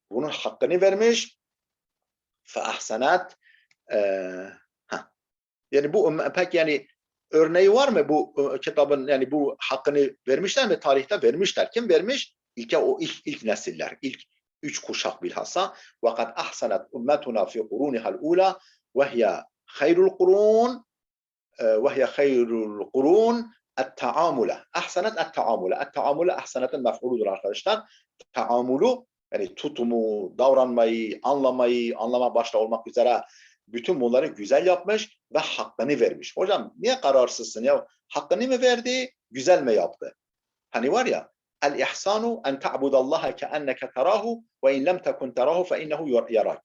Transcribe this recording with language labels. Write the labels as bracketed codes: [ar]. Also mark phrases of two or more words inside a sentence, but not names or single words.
[tr] Bunun hakkını vermiş. [ar] فأحسنت. [tr] Yani bu pek, yani örneği var mı bu kitabın, yani bu hakkını vermişler mi? Tarihte vermişler. Kim vermiş? O ilk nesiller, ilk 3 kuşak bilhassa. [ar] وَقَدْ أَحْسَنَتْ أُمَّتُنَا فِي قُرُونِهَا الْأُولَى وَهِيَ خَيْرُ الْقُرُونِ وَهِيَ خَيْرُ الْقُرُونِ التَّعَامُلَ. أحسنت التَّعَامُلَ. التَّعَامُلَ [tr] ahsenet'in mef'uludur arkadaşlar. Taamulu yani tutumu, davranmayı, anlama başta olmak üzere bütün bunları güzel yapmış ve hakkını vermiş. Hocam niye kararsızsın ya? Hakkını mı verdi, güzel mi yaptı? Hani var ya, [ar] الإحسان أن تعبد الله كأنك تراه فإن لم تكن تراه فإنه يراك.